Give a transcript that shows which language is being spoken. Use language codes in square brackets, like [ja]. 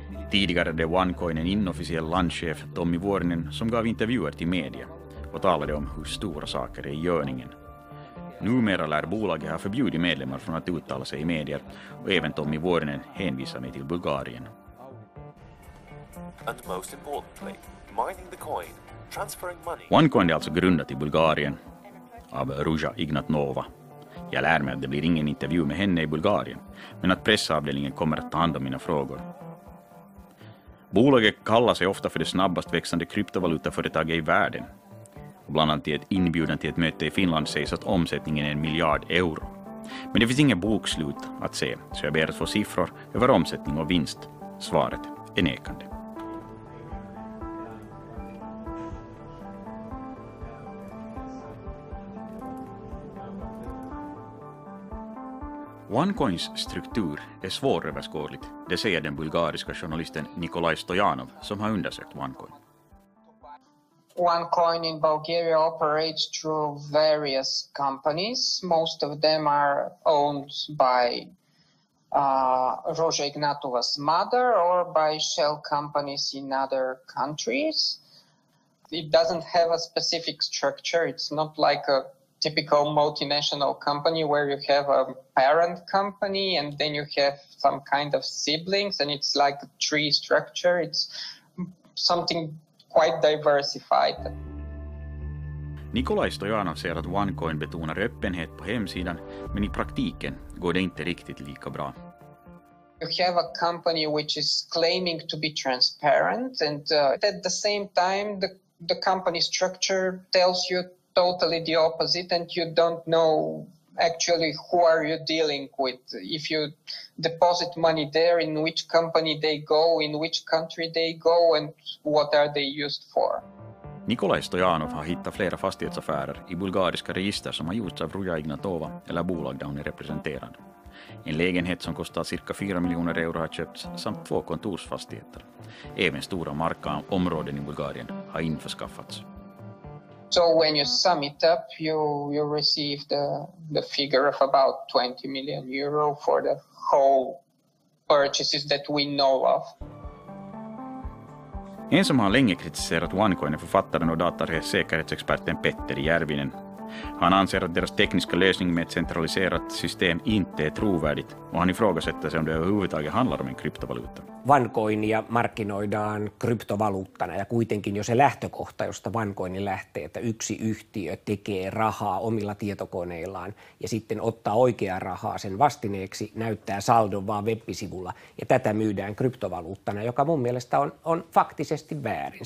[sv] Tidigare hade OneCoin en inofficiell landchef, Tommi Vuorinen, som gav intervjuer till media och talade om hur stora saker är i görningen. Numera lär bolaget ha förbjudit medlemmar från att uttala sig i medier, och även Tommi Vuorinen hänvisar mig till Bulgarien. [en] And most importantly, mining the coin, transferring money. [sv] OneCoin är alltså grundat i Bulgarien av Ruja Ignatnova. Jag lär mig att det blir ingen intervju med henne i Bulgarien, men att pressavdelningen kommer att ta hand om mina frågor. Bolaget kallar sig ofta för det snabbast växande kryptovalutaföretaget i världen. Och bland annat i ett inbjudan till ett möte i Finland sägs att omsättningen är 1 miljard euro. Men det finns inga bokslut att se, så jag ber att få siffror över omsättning och vinst. Svaret är nekande. OneCoins struktur är svåröverskådligt, det säger den bulgariska journalisten Nikolaj Stojanov som har undersökt OneCoin. [en] OneCoin in Bulgaria operates through various companies. Most of them are owned by Ruja Ignatova's mother or by shell companies in other countries. It doesn't have a specific structure. It's not like a typical multinational company where you have a parent company and then you have some kind of siblings, and it's like a tree structure. It's something quite diversified. [sv] Nikolaj Stojanov säger att OneCoin betonar öppenhet på hemsidan, men i praktiken går det inte riktigt lika bra. [en] You have a company which is claiming to be transparent, and at the same time the company structure tells you totally the opposite, and you don't know actually who are you dealing with. If you deposit money there, in which company they go, in which country they go, and what are they used for. [sv] Nikolaj Stojanov har hittat flera fastighetsaffärer i bulgariska register som har gjorts av Ruja Ignatova eller bolag där hon är representerad. En lägenhet som kostar cirka 4 miljoner euro har köpts samt 2 kontorsfastigheter. Även stora markområden i Bulgarien har införskaffats. [en] So when you sum it up, you receive the figure of about 20 million euro for the whole purchases that we know of. [sv] En som har länge kritiserat OneCoin är författaren och datasäkerhetsexperten Petteri Järvinen. Han anser att deras tekniska lösning med ett centraliserat system inte är trovärdigt och han ifrågasätter sig om det överhuvudtaget handlar om en kryptovaluutta. [fi] OneCoinia markkinoidaan kryptovaluuttana ja kuitenkin jo se lähtökohta, josta OneCoin lähtee, että yksi yhtiö tekee rahaa omilla tietokoneillaan ja sitten ottaa oikeaa rahaa sen vastineeksi, näyttää saldon vaan web-sivulla ja tätä myydään kryptovaluuttana, joka mun mielestä on faktisesti väärin.